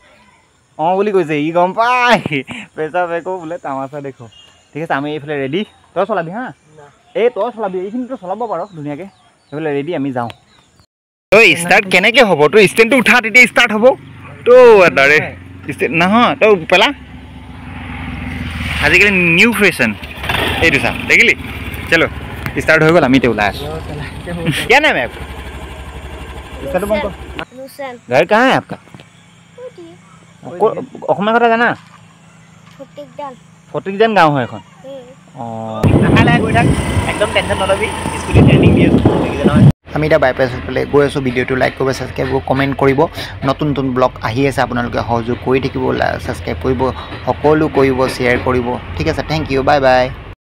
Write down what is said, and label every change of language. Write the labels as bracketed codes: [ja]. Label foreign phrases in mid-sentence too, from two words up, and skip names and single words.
[as] অঁ বুলি কৈছে ই গম পাই পইচা বেকো বোলে তামাচা দেখো ঠিক আছে আমি এইফালে ৰেডি তই চলাবি হা তই চলাবি এইখিনিতো চলাব পাৰ ধুনীয়াকৈ সেইফালে ৰেডি আমি যাওঁ তই ষ্টাৰ্ট কেনেকৈ হ'ব তই ষ্টেণ্ডটো উঠা তেতিয়া ষ্টাৰ্ট হ'ব তো এটাৰে ষ্টেণ্ড নহয় তই পেলা আজিকালি [en] new fashion [as] এইটো চা দেখিলি চলো ষ্টাৰ্ট হৈ গ'ল আমি এতিয়া ওলাই আছোঁ [hi] क्या नाम है आपका इसका तो बंको घर कहाँ है आपका [as] অসমীয়া কথা জানা ফটিকজান গাঁও হয় এখন অঁ লাহে লাহে গৈ থাক একদম টেনশ্যন নল'বি [en] scooty training [as] দি আছোঁ আমি এতিয়া বাইপাছ ফালে গৈ আছোঁ ভিডিঅ'টো লাইক কৰিব ছাবস্ক্ৰাইব কৰিব কমেণ্ট কৰিব নতুন নতুন ব্লগ আহি আছে আপোনালোকে সহযোগ কৰি থাকিব ছাবস্ক্ৰাইব কৰিব সকলো কৰিব শ্বেয়াৰ কৰিব ঠিক আছে [en] thank you bye bye